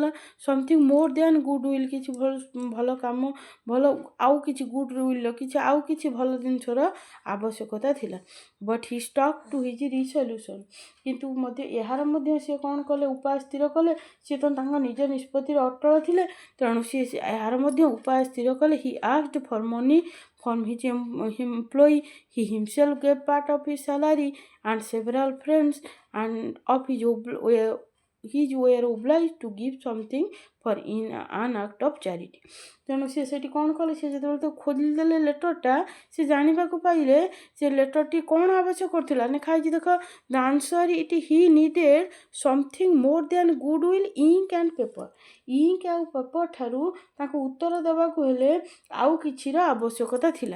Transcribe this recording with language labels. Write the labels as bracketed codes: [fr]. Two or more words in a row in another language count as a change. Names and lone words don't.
[en] Something more than good will, [or] କିଛି ଭଲ କାମ, ଭଲ ଆଉ କିଛି [en] good will [or] କିଛି ଆଉ କିଛି ଭଲ ଜିନିଷର ଆବଶ୍ୟକତା ଥିଲା। [en] But he stuck to his resolution. [or] କିନ୍ତୁ ମଧ୍ୟ ଏହାର ମଧ୍ୟ ସେ କ'ଣ କଲେ, ଉପାୟ ସ୍ଥିର କଲେ। ସେ ତ ତାଙ୍କ ନିଜ ନିଷ୍ପତ୍ତିରେ ଅଟଳ ଥିଲେ, ତେଣୁ ସେ ଏହାର ମଧ୍ୟ ଉପାୟ ସ୍ଥିର କଲେ। [en] He asked for money from his employee. He himself gave part of his salary and several friends and of his were obliged to give something for in an act of charity। [or] ତେଣୁ ସେ ସେଠି କ'ଣ କଲେ, ସେ ଯେତେବେଳେ ତ ଖୋଲିଦେଲେ ଲେଟର୍ଟା, ସେ ଜାଣିବାକୁ ପାଇଲେ ସେ ଲେଟର୍ଟି କ'ଣ ଆବଶ୍ୟକ କରୁଥିଲା। ଲେଖା ହେଇଛି ଦେଖ, [en] The answer it he needed something more than good will, ink and paper. [or] ଇଙ୍କ୍ ଆଉ ପେପର୍ ଠାରୁ ତାଙ୍କୁ ଉତ୍ତର ଦେବାକୁ ହେଲେ ଆଉ କିଛିର ଆବଶ୍ୟକତା ଥିଲା।